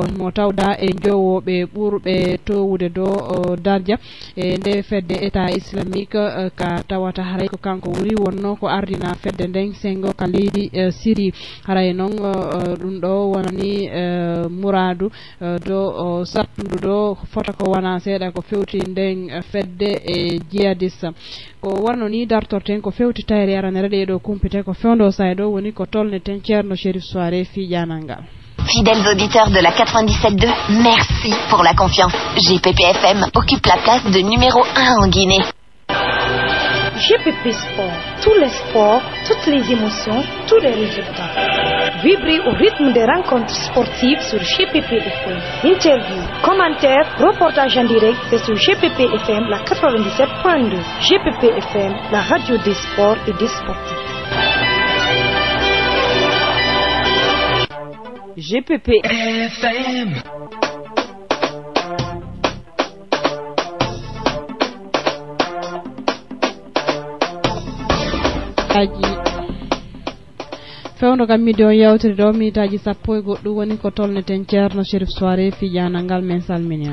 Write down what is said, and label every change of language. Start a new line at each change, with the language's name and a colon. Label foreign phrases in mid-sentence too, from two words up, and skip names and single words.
Fula: mo tawda e jowoɓe ɓurɓe towude do dardia e nde fedde
French: état islamique
Fula: ka tawata haray ko kanko wuri wonno ko ardina fedde nden sengo ka leydi Syrie haray noon ɗum ɗo wonani muradu do sattudu ɗo fota ko wona seeɗa ko fewti nden fedde e jihadiste ko warno ni dartorten ko fewti tayre aranere de do kumpite ko fewndo saydo woni ko tolneten Ceerno Chérif Soiré fi janangal.
French: Fidèles auditeurs de la 97.2, merci pour la confiance. GPPFM occupe la place de numéro 1 en Guinée. GPP Sport, tous les sports, toutes les émotions, tous les résultats. Vibrez au rythme des rencontres sportives sur GPP FM. Interviews, commentaires, reportages en direct, c'est sur GPP FM, la 97.2. GPP FM, la radio des sports et des sportifs. GPP FM.
Fula: fewndo kam miɗo yewtere ɗo mitaji sappo e goɗɗum woni ko tolneten Ceerno Chérif Soiré fi janangal men salmini